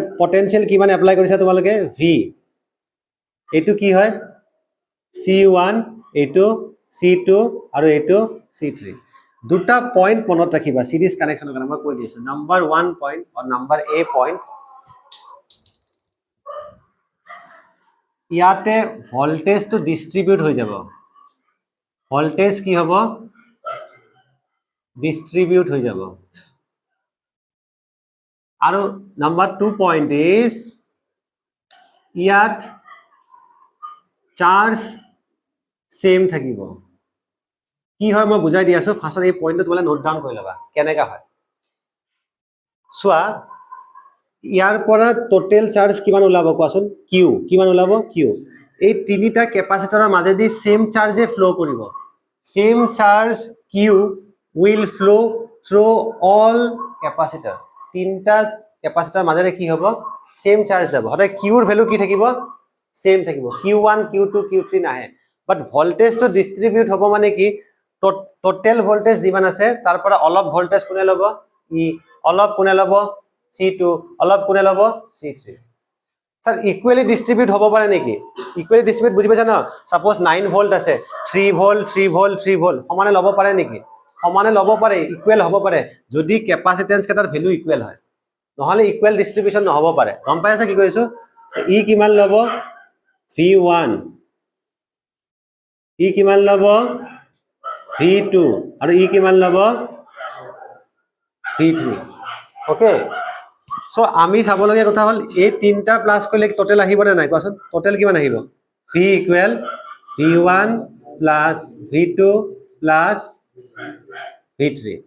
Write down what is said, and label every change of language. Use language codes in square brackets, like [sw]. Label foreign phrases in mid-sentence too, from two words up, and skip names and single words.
[as] পটেনশিয়াল কি মানে এপ্লাই কৰিছা তোমালোকে ভি এইটো কি হয় C1 এইটো C2 আৰু এইটো C3 দুটা পয়েন্ট মনত ৰাখিবা [en] series connection [as] কাৰণে মই কৈ দিছো [en] number 1 point [as] আৰু [en] number A point [as] ইয়াতে [en] voltage to distribute [as] হৈ যাব ভোল্টেজ কি হ'ব ডিস্ট্রিবিউট হৈ যাব আৰু [en] number 2 point is [as] ইয়াত [en] charge same [as] থাকিব কি হয় মই বুজাই দি আছো ফাৰ্স্টত এই পয়েন্টটো তোলা [en] note down [as] কৰি লবা কেনেকা হয় সোয়া ইয়াৰ পৰা [en] total charge [as] কিমান ওলাব কোৱাচোন কিউ কিমান ওলাব কিউ এই তিনিটা ক্যাপাসিটৰৰ মাজেদি [en] same charge [as] ফ্লো কৰিব [en] same charge Q will flow through all capacitor [as] তিনটা ক্যাপাসিটৰ মাজেৰে কি হ'ব [en] same charge [as] যাব হঠাৎ কিউৰ ভ্যালু কি থাকিব সেম থাকিব q1 q2 q3 নাহে [en] but voltage [as] তো ডিস্ট্রিবিউট হ'ব মানে কি [en] total voltage [as] যিমান আছে তাৰ পৰা অলপ ভোল্টেজ কোনে ল'ব ই অলপ কোনে ল'ব C2 অলপ কোনে ল'ব C3 স্যার [en] equally distribute [as] হ'ব পাৰে নেকি [en] equally distribute [as] বুজি পাইছা ন [en] suppose 9 volt [as] আছে 3 ভোল্ট 3 ভোল্ট 3 ভোল্ট সমানে ল'ব পাৰে নেকি সমানে ল'ব পাৰে ইকুয়াল হ'ব পাৰে যদি ক্যাপাসিটেন্স কেটাৰ [en] value equal [as] হয় নহলে [en] equal distribution [as] নহব পাৰে গম পাই আছা কি কৈছো ই কিমান ল'ব V1 ই কিমান ল'ব V2 আৰু ই কিমান ল'ব V3 [en] okay so [as] আমি চাবলগীয়া কথা হল এই তিনটা প্লাস কৰিলে টোটাল আহিব না নাই কোৱাচোন টোটাল কিমান আহিব [en] V equal V1 plus V2 plus V3